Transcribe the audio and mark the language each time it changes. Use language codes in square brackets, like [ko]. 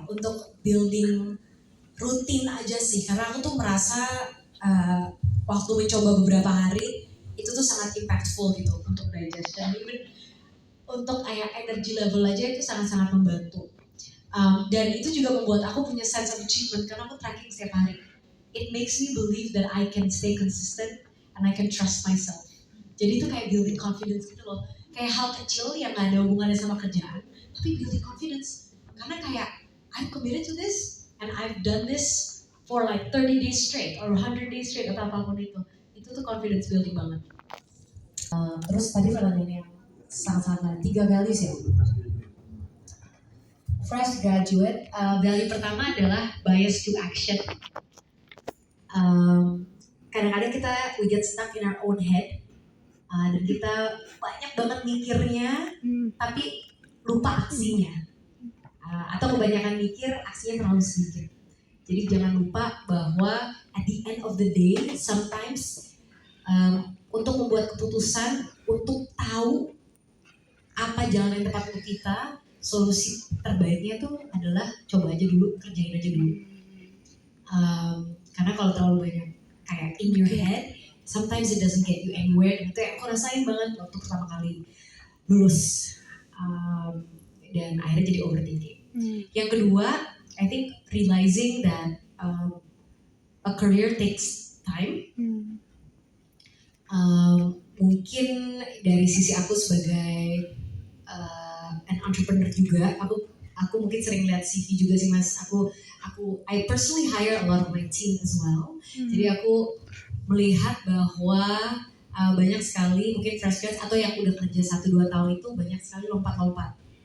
[id] Untuk building rutin aja sih. Karena aku tuh merasa waktu mencoba beberapa hari itu tuh sangat impactful gitu untuk digestion, even untuk kayak energy level aja itu sangat-sangat membantu. Dan itu juga membuat aku punya [en] sense of achievement [id] karena aku tracking setiap hari. [en] It makes me believe that I can stay consistent and I can trust myself. [id] Jadi itu kayak building confidence gitu loh. Kayak hal kecil yang gak ada hubungannya sama kerjaan, tapi building confidence. Karena kayak [en] I'm committed to this and I've done this for like 30 days straight or 100 days straight [id] atau apapun itu tuh [en] confidence building banget. [id] Terus tadi pertanyaan yang sangat-sangat 3 values ya. Fresh graduate, value pertama adalah bias to action. Kadang-kadang kita [en] we get stuck in our own head [id] dan kita banyak banget mikirnya tapi lupa aksinya. Atau kebanyakan mikir, aksinya terlalu sedikit. Jadi jangan lupa bahwa [en] at the end of the day, sometimes [id] untuk membuat keputusan, untuk tahu apa jalan yang tepat untuk kita, solusi terbaiknya tuh adalah coba aja dulu, kerjain aja dulu. Karena kalau terlalu banyak kayak [en] in your head, sometimes it doesn't get you anywhere. [id] Dan itu yang aku rasain banget waktu pertama kali lulus dan akhirnya jadi overthinking. Yang kedua, [en] I think realizing that a career takes time. [id] Mungkin dari sisi aku sebagai an entrepreneur juga, aku mungkin sering lihat CV juga sih Mas. [en] I personally hire a lot of my team as well. [id] Jadi aku melihat bahwa banyak sekali mungkin fresh grads atau yang udah kerja 1-2 tahun itu banyak sekali lompat-lompat.